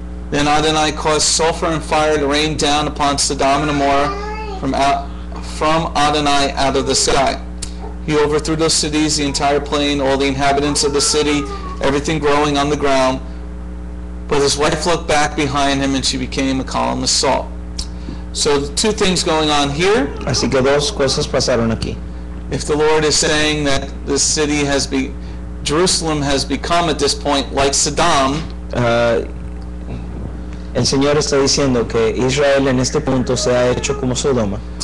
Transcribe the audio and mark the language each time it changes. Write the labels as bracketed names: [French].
[English] Then Adonai caused sulfur and fire to rain down upon Sodom and Gomorrah from Adonai out of the sky. He overthrew those cities, the entire plain, all the inhabitants of the city, everything growing on the ground. But his wife looked back behind him, and she became a column of salt. So two things going on here. [Spanish] Así que dos cosas pasaron aquí. [English] If the Lord is saying that this city Jerusalem has become at this point like Sodom, [Spanish] El Señor está diciendo que Israel en este punto se ha hecho como Sodoma.